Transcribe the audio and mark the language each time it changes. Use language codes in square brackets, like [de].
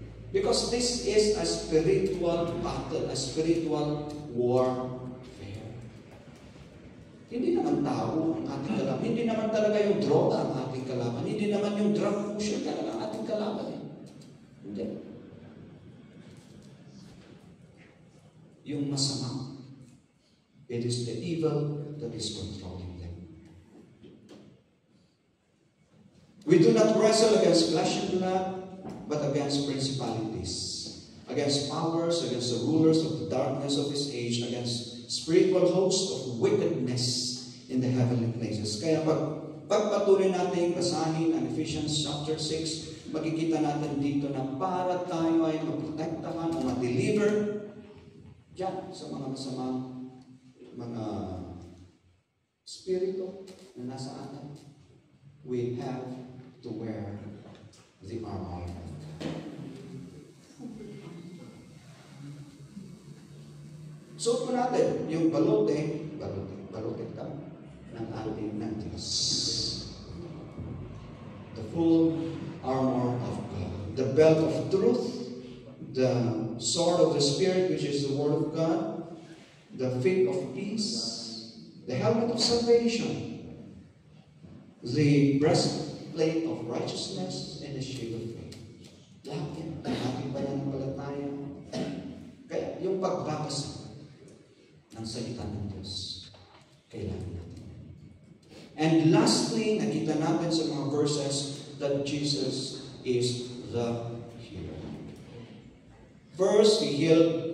[en] Because this is a spiritual battle, a spiritual warfare. [tl] Hindi naman tao ang ating kalaban. Hindi naman talaga yung droga ang ating kalaban. Hindi naman yung drug pusher talaga ang ating kalaban. Hindi. Yung masama. [en] It is the evil that is controlling them. We do not wrestle against flesh and blood, but against principalities, against powers, against the rulers of the darkness of this age, against spiritual hosts of wickedness in the heavenly places. [tl] Kaya pagpatuloy natin basahin ang Ephesians chapter 6, makikita natin dito na para tayo ay maprotektahan o ma-deliver dyan sa mga masamang mga spirito na nasa atin. [en] We have to wear the armor of God. [tl] Suot po natin yung balote ka ng ating ng Diyos. [en] The full armor of God. The belt of truth, the sword of the Spirit, which is the word of God, the feet of peace, the helmet of salvation, the breastplate of righteousness, and the shield of faith. [tl] Lahat yan, ang ating pananampalataya. Kaya yung pagbabasa ng salita ng Diyos, kailangan natin. [en] And lastly, [tl] nakita natin sa mga [en] verses that Jesus is the healer. First, He healed.